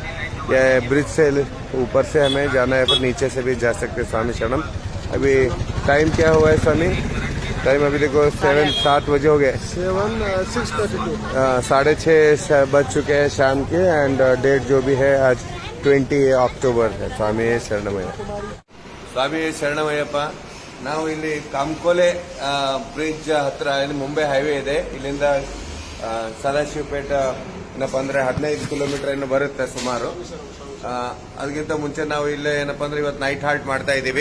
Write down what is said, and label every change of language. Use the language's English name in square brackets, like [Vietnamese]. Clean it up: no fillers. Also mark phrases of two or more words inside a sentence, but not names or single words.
[Hindi] यह ब्रिज से ऊपर से हमें जाना है, पर नीचे से भी जा सकते हैं स्वामी शरणम। अभी टाइम क्या हुआ है स्वामी? टाइम अभी देखो 7 बजे हो गए, 6:30 बज चुके हैं शाम के। एंड डेट जो भी है आज 20 अक्टोबर है। स्वामी [Kannada] ಶರಣಮಯ್ಯ, ಸ್ವಾಮಿ ಶರಣಮಯ್ಯಪ್ಪ. ನಾವು ಇಲ್ಲಿ ಕಾಮ್ಕೋಲೆ ಬ್ರಿಡ್ಜ್ ಹತ್ರ ಇಲ್ಲಿ ಮುಂಬೈ ಹೈವೇ ಇದೆ. ಇಲ್ಲಿಂದ ಸದಾಶಿವಪೇಟ ಏನಪ್ಪ ಅಂದ್ರೆ 15 ಕಿಲೋಮೀಟರ್ ಏನು ಬರುತ್ತೆ ಸುಮಾರು. ಅದಕ್ಕಿಂತ ಮುಂಚೆ ನಾವು ಇಲ್ಲೇ ಏನಪ್ಪ ಅಂದ್ರೆ ಇವತ್ತು ನೈಟ್ ಹಾಲ್ಟ್ ಮಾಡ್ತಾ ಇದ್ದೀವಿ.